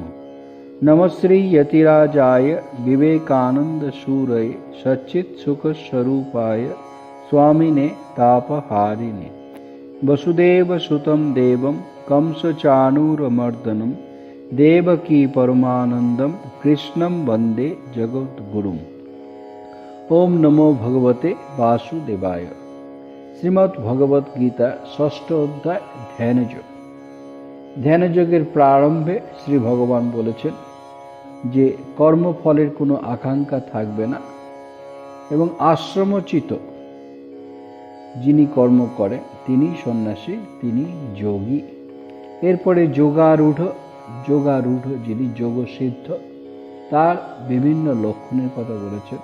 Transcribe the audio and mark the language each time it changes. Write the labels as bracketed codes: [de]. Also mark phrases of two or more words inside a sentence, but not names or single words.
[sa] नमस्ते यतिराजाय विवेकानन्दसूरये सच्चित्सुखस्वरूपाय स्वामिने तापहारिणे वसुदेवसुतं देवं कंसचाणूरमर्दनं देवकी परमानन्दं कृष्णं वन्दे जगद्गुरुम्। ओम नमो भगवते वासुदेवाय। श्रीमद् भगवत गीता षष्ठ अध्याय ध्यानयोग। [bn] ध्यानयोगের প্রারম্ভে শ্রী ভগবান বলেছেন যে কর্মফলের কোনো আকাঙ্ক্ষা থাকবে না এবং আশ্রমচিত যিনি কর্ম করেন তিনি সন্ন্যাসী, তিনি যোগী। এরপরে যোগারূঢ় যিনি যোগসিদ্ধ, তার বিভিন্ন লক্ষণের কথা বলেছেন।